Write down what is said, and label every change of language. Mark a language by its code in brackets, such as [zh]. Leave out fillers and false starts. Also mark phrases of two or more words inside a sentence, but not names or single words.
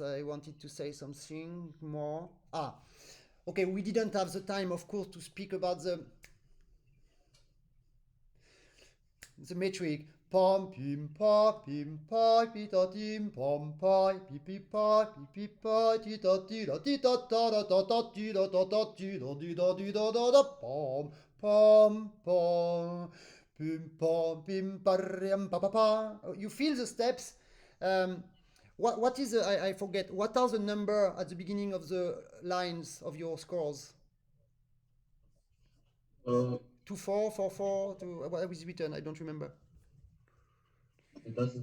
[en] I wanted to say something more. Okay, we didn't have the time, of course, to speak about the metric. Pom pim pa pim pa pi ta tim pom pa pi pa ti ta ti da ti ta ta da ta ta ti da ta ta ti da di da di da da da pom pom pom pim pom pim parem pa pa pa. You feel the steps. What is I forget. What are the number at the beginning of the lines of your scores? 2-4, 4-4, what is written? I don't remember. It doesn't.